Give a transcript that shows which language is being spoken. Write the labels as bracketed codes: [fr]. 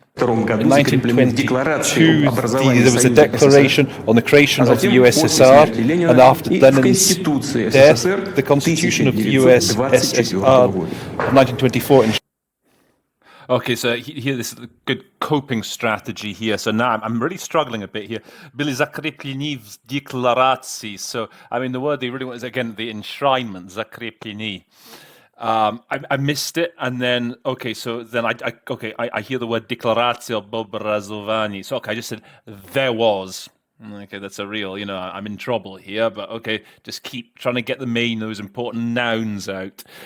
[en] In 1922, there was a declaration on the creation of the USSR, and after Lenin's death, the Constitution of the USSR of 1924. Okay, so here, this is a good coping strategy here. So now I'm really struggling a bit here. [ru] Были закреплены в декларации. [en] So, I mean, the word they really want is, again, the enshrinement, закреплены. I missed it, and then so then I hear the word [ru] декларация об образовании. [en] So I just said there was. Okay, that's a real, I'm in trouble here, but okay, just keep trying to get those important nouns out.